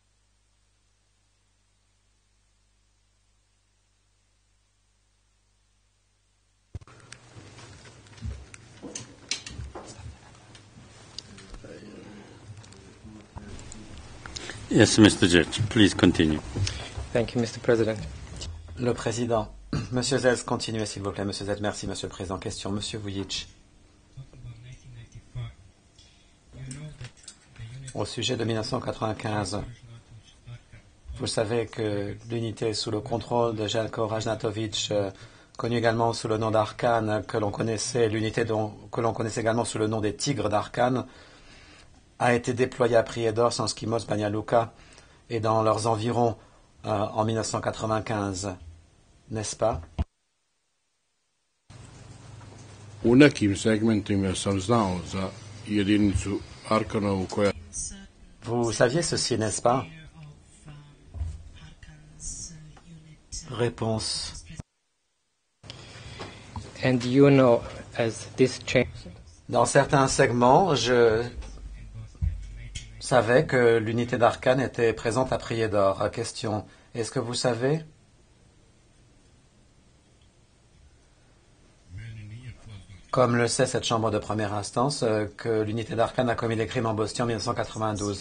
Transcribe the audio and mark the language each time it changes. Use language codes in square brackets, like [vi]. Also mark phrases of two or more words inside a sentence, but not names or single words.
[en] Yes, Mr. Judge, please continue. Thank you, Mr. President. [fr] Le Président. Monsieur Zels, continuez s'il vous plaît. Monsieur Zels, merci Monsieur le Président. Question. Monsieur Vujic. Au sujet de 1995, vous savez que l'unité sous le contrôle de Jelko Rajnatovic, connue également sous le nom d'Arkan, que l'on connaissait, l'unité que l'on connaissait également sous le nom des Tigres d'Arkan, a été déployée à Prijedor, Sanskimos, Banja Luka et dans leurs environs en 1995, n'est-ce pas? [sr] U nekim segmentima sam znao za jedinicu Arkanovu koja... [fr] Vous saviez ceci, n'est-ce pas? Réponse. [en] And you know, as this change... [fr] Dans certains segments, je savais que l'unité d'Arkan était présente à Prijedor. Question. Est-ce que vous savez? Comme le sait cette chambre de première instance, que l'unité d'Arkan a commis des crimes en Bosnie en 1992.